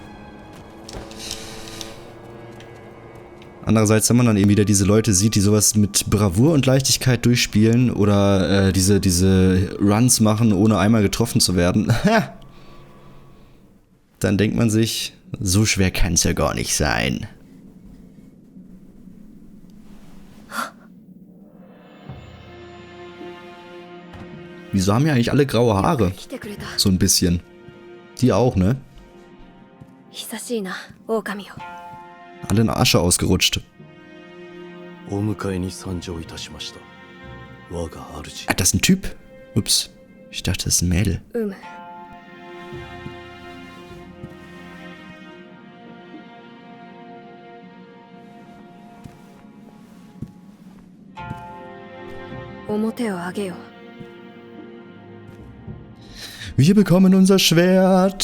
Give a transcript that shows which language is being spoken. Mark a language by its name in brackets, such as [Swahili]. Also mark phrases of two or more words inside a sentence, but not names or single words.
[German] Andererseits, wenn man dann eben wieder diese Leute sieht, die sowas mit Bravour und Leichtigkeit durchspielen oder diese Runs machen, ohne einmal getroffen zu werden, dann denkt man sich, so schwer kann es ja gar nicht sein. Wieso haben ja eigentlich alle graue Haare? So ein bisschen. Die auch, ne? [Japanese] 久しいな、狼よ。 [German] Alle in Asche ausgerutscht. [Japanese] お迎えに参上いたしました。我が主。 [German] Ah, das ist ein Typ? Ups. Ich dachte, das ist ein Mädel. [Japanese] うむ。表を上げよ。 [German] Wir bekommen unser Schwert.